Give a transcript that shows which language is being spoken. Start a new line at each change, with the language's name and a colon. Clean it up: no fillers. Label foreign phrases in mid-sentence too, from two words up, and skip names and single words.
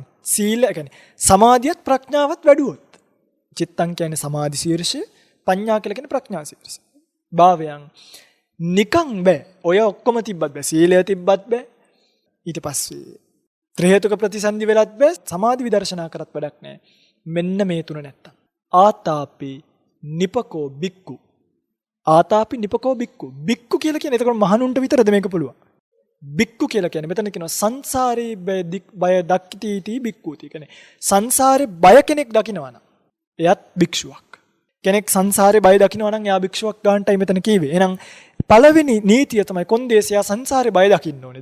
Sinhala: සීල කියන්නේ සමාධියත් ප්‍රඥාවත් වැඩුවොත්. චිත්තං කියන්නේ සමාධි ශීර්ෂය, පඤ්ඤා කියලා කියන්නේ ප්‍රඥා ශීර්ෂය. භාවයන් නිකං බෑ. ඔය ඔක්කොම තිබ්බත් බෑ. සීලය තිබ්බත් බෑ. ඊට පස්සේ ත්‍රි හේතුක ප්‍රතිසන්දි වෙලත් බෑ. සමාධි විදර්ශනා කරත් වැඩක් නැහැ. මෙන්න මේ තුන නැත්තම්.
Pali: ආතාපි නිපකෝ බික්කු. ආතාපි නිපකෝ බික්කු.
Sinhala: බික්කු කියලා කියන්නේ එතකොට මහණුන්ට විතරද මේක පුළුවන්? බික්කු කියලා කියන්නේ මෙතන කියනවා
Pali: සංසාරේ බය දක්කිටි බික්කුති.
Sinhala: කියන්නේ සංසාරේ බය කෙනෙක් දකිනවා නම් එයත් භික්ෂුවක්. කෙනෙක් සංසාරේ බය දකිනවා නම් එයා භික්ෂුවක් ගන්නටයි මෙතන කිව්වේ. එහෙනම් පළවෙනි නීතිය තමයි කොන්දේසියා සංසාරේ බය දකින්න ඕනේ.